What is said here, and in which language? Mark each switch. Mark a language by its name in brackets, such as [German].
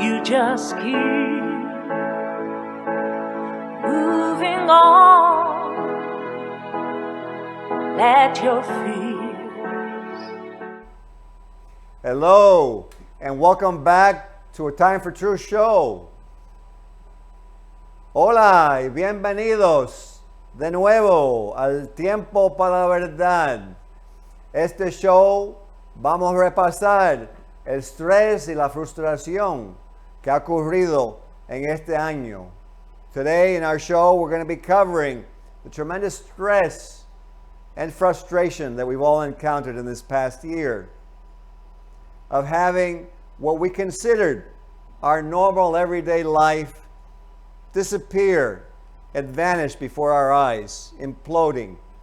[English] You just keep moving on. Let your fears. Hello, and welcome back to a Time for Truth show. [Spanish] Hola y bienvenidos de nuevo al Tiempo para la Verdad. Este show vamos a repasar el estrés y la frustración que ha ocurrido en este año. [English] Today in our show, we're going to be covering the tremendous stress and frustration that we've all encountered in this past year of having what we considered our normal everyday life disappear and vanish before our eyes, imploding.